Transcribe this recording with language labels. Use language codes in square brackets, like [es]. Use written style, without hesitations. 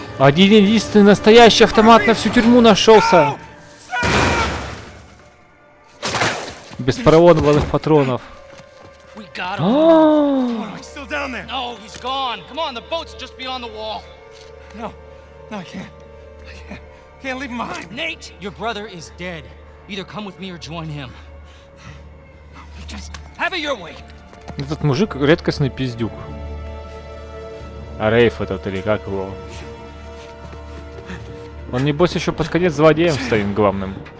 [ru] Один единственный настоящий автомат на всю тюрьму нашелся. Беспроводных патронов. [en] We got him. А! He's still down there. No, he's gone. Come on, the boat's just beyond the wall. No. No, I can't. Can't leave him behind. Nate, your brother is dead. Either come with me or join him. Just have it your way. [ru] Этот мужик редкостный пиздюк. А Рейф этот или как его? Он небось еще под конец злодеем стоит главным.